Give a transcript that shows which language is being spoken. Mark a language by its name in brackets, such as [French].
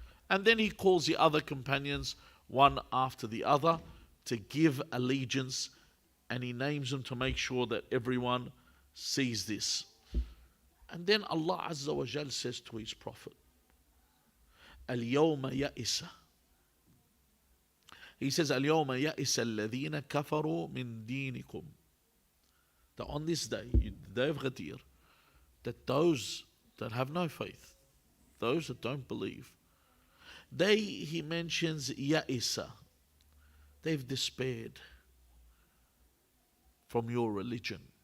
[English] And then he calls the other companions one after the other to give allegiance, and he names them to make sure that everyone sees this. And then Allah Azza wa Jal says to his Prophet, Al-Yawma Ya'isa. He says, [Arabic] اليوم يئس الذين كفروا من دينكم. [English] That on this day, the day of Ghadir, that those that have no faith, those that don't believe, he mentions ya'isa. They've despaired from your religion.